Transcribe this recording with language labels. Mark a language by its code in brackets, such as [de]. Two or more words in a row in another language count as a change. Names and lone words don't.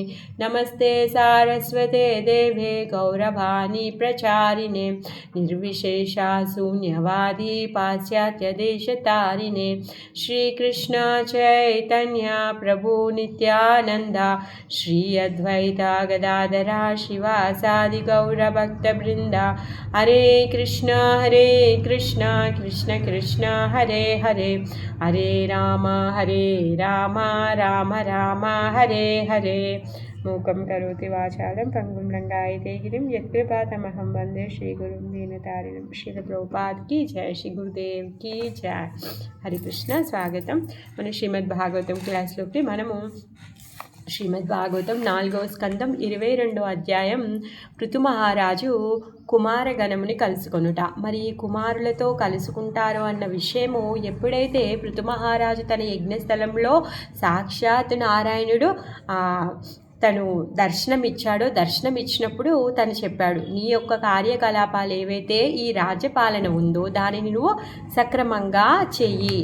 [sa] नमस्ते सारस्वते देवे गौरवाणी प्रचारिणे निर्विशेषा शून्यवादी पाश्चात्यदेशतारिणे। श्रीकृष्ण चैतन्य प्रभु नित्यानंद श्री अद्वैता गदाधरा शिवासादि गौरभक्तवृंद। हरे कृष्ण कृष्ण कृष्ण हरे हरे हरे राम राम राम हरे हरे। मूकं करोति वाचालं पंगुं लंघयते गिरिं यत्कृपातमहं वन्दे श्रीगुरुं दीनतारिणं। [hi] श्रील प्रभुपाद की जय, श्री गुरुदेव की जय। [sa] हरे कृष्ण। [te] स्वागतम मन श्रीमद् भागवतम क्लास्लोकी మనము శ్రీమద్ భాగవతం 4వ స్కందం 22వ అధ్యాయం పృథు మహారాజు కుమారగణముని కలుసుకొనుట. మరి ఈ కుమారులతో కలుసుకుంటారు అన్న విషయము ఎప్పుడైతే పృథు మహారాజు తన యజ్ఞస్థలంలో సాక్షాత్ నారాయణుడు తను దర్శనం ఇచ్చినప్పుడు తను చెప్పాడు, నీ యొక్క కార్యకలాపాలు ఏవైతే ఈ రాజ్యపాలన ఉందో దానిని నువ్వు సక్రమంగా చెయ్యి.